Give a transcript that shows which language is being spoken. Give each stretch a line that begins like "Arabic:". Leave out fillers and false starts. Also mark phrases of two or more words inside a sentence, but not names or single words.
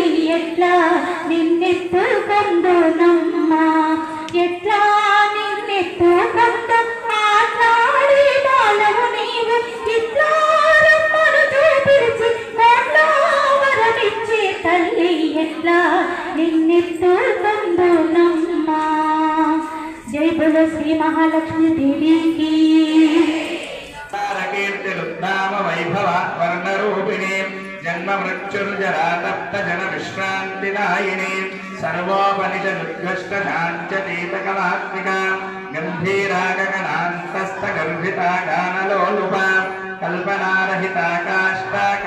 Telugu: ఎట్లా నిన్నెత్తుకుందు నమ్మ ఎట్లా నిన్నెత్తుకుందు ఆట్లాడి బాలవు నీవు ఇట్లా రమ్మను చూపించి వరమిచ్చే తల్లి ఎట్లా నిన్నెత్తుకుందు నమ్మ
Hindi: जय बोलो
Telugu: శ్రీ మహాలక్ష్మి దేవికి
Sanskrit: कीर्तिरुद्धाम वैभव वर्णरूपिणी जन्म मृत्युर्जरा तप्त जन विश्रान्तिदायिनी सर्वोपनिषदुद्घष्ट शान्त्यतीतकलात्मिका गम्भीरा गगनान्तस्थ गर्भिता गानलोलुपा कल्पनारहिता काष्ठा